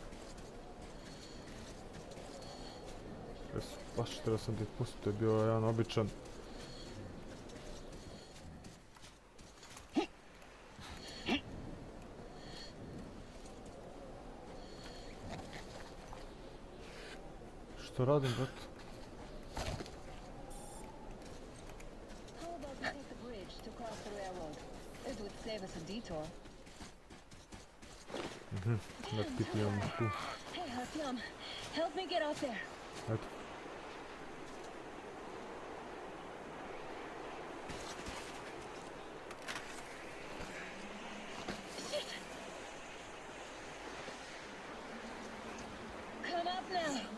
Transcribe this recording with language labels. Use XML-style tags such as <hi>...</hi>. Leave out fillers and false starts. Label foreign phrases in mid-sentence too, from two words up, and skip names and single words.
<hr>Baš trebao sam ti pustiti, to je bio jedan običan. Što radim, brate?</hr> <en>How about we take the bridge to cross the railroad? It would save us a detour.</en> <hr>Da pipljamo tu.</hr> <en>Hey, Artyom, Help me get out there.</en> <hr>Eto.</hr> <en>Come up now.</en>